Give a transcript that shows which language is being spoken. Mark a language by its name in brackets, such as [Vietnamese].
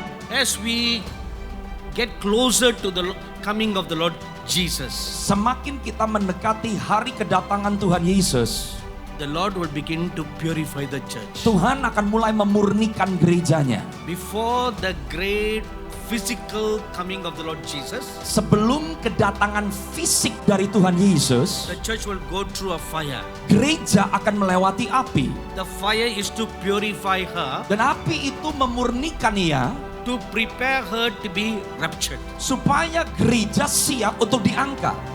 [English] As we get closer to the coming of the Lord Jesus, [Indonesian] Semakin kita mendekati hari kedatangan Tuhan Yesus, [English] the Lord will begin to purify the church. [Indonesian] Tuhan akan mulai memurnikan gerejanya. [English] Before the great physical coming of the Lord Jesus, [Indonesian] Sebelum kedatangan fisik dari Tuhan Yesus, [English] the church will go through a fire. [Indonesian] gereja akan melewati api. [English] The fire is to purify her, [Indonesian] Dan api itu memurnikan ia [English] to prepare her to be raptured. [Indonesian] supaya gereja siap untuk diangkat.